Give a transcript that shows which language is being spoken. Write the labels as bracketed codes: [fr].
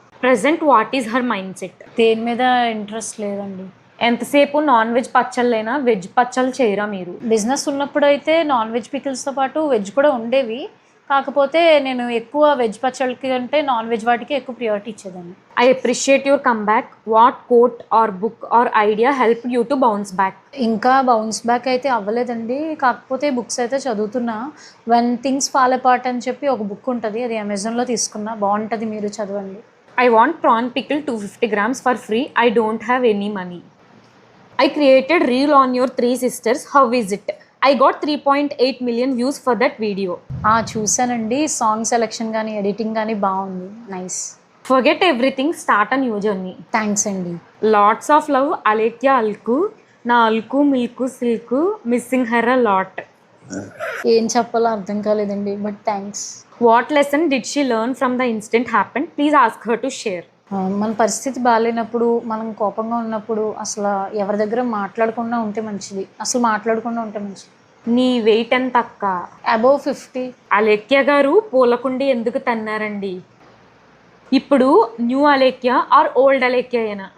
[en] Present what is her mind set? [te] దేని మీద interest లేదండి. ఎంతసేపు నాన్ వెజ్ పచ్చళ్ళైనా, వెజ్ పచ్చళ్ళు చేయరా మీరు? బిజినెస్ ఉన్నప్పుడు అయితే నాన్ వెజ్ పికిల్స్తో పాటు వెజ్ కూడా ఉండేవి. కాకపోతే నేను ఎక్కువ వెజ్ పచ్చళ్ళకి అంటే నాన్ వెజ్ వాటికి ఎక్కువ ప్రియారిటీ ఇచ్చేదాన్ని. [en] I appreciate your comeback. What quote or book or idea helped you to bounce back? [te] ఇంకా బౌన్స్ బ్యాక్ అయితే అవ్వలేదండి. కాకపోతే బుక్స్ అయితే చదువుతున్నా. 'వెన్ థింగ్స్ ఫాల్ అపార్ట్' అని చెప్పి ఒక బుక్ ఉంటుంది. అది అమెజాన్లో తీసుకున్నా, బాగుంటుంది, మీరు చదవండి. [en] I want prawn pickle 250 grams for free. I don't have any money. I created reel on your three sisters. How is it? I got 3.8 million views for that video. [te] చూశానండి. సాంగ్ సెలెక్షన్ కానీ editing కానీ బాగుంది, nice. [en] Forget everything, start a new journey. [te] Thanks అండి. [en] Lots of love, Alekia Alku. Na Alku, Milku, Silku. Missing her a lot. [te] ఏం చెప్పాలో అర్థం కాలేదండి, but thanks. [en] What lesson did she learn from the incident happened? Please ask her to share. [te] మన పరిస్థితి బాగాలేనప్పుడు, మనం కోపంగా ఉన్నప్పుడు అసలు ఎవరి దగ్గర మాట్లాడకుండా ఉంటే మంచిది. అసలు మాట్లాడకుండా ఉంటే మంచిది. నీ వెయిట్ ఎంత అక్క? [en] Above 50. [te] అలేఖ్య గారు పూలకుండి ఎందుకు తన్నారండి? ఇప్పుడు న్యూ అలేఖ్య ఆర్ ఓల్డ్ అలేఖ్యనా?